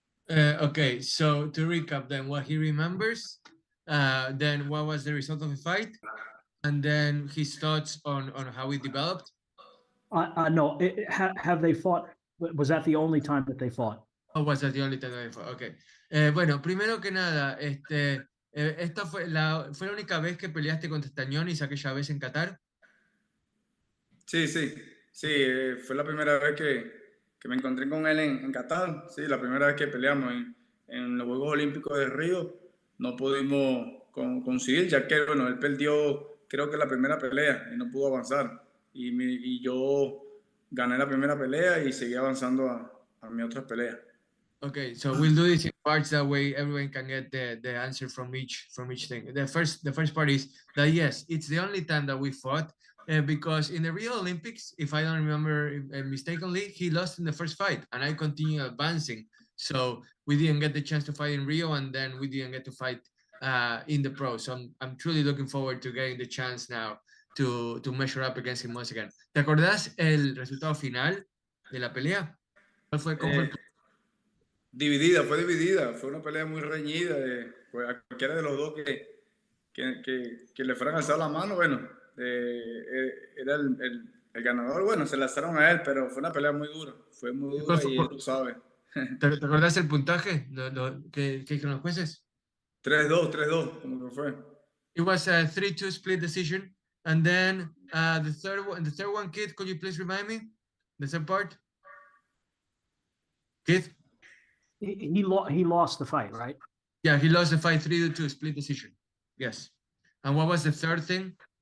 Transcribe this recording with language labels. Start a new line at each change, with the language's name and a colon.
English: Okay, so to recap then what he remembers, then what was the result of the fight, and then his thoughts on how it developed. No, have they fought? Was that the only time that they fought? Oh, was that the only time that they fought? Okay.
Spanish: Bueno, primero que nada, esta fue la única vez que peleaste contra Stanionis aquella vez en Qatar. Sí, fue la primera vez que me encontré con él en Qatar. Sí, la primera vez que peleamos en los Juegos Olímpicos de Río. No pudimos conseguir, ya que, bueno, él perdió, creo que la primera pelea y no pudo avanzar. Y yo gané la primera pelea y seguí avanzando a mis otras peleas.
English: Okay, so we'll do this in parts, that way everyone can get the answer from each thing. The first part is that yes, it's the only time that we fought, because in the Rio Olympics, if I don't remember mistakenly, he lost in the first fight and I continued advancing. So we didn't get the chance to fight in Rio, and then we didn't get to fight in the pro. So I'm truly looking forward to getting the chance now to measure up against him once again.
Spanish: ¿Te acordás el resultado final de la pelea? ¿Cuál fue? ¿Cómo fue el... Fue dividida, fue una pelea muy reñida, pues a cualquiera de los dos que le fueran alzado la mano, bueno, era el ganador. Bueno, se lanzaron a él, pero fue una pelea muy dura, y él lo sabe. ¿Te acordás el puntaje que dijeron los jueces? 3-2, como que fue.
English: It was a 3-2 split decision, and then the third one, Kid, could you please remind me the third part? Kid? He lost the fight, right? Yeah, he lost the fight 3-2 split decision. Yes. And what was the third thing?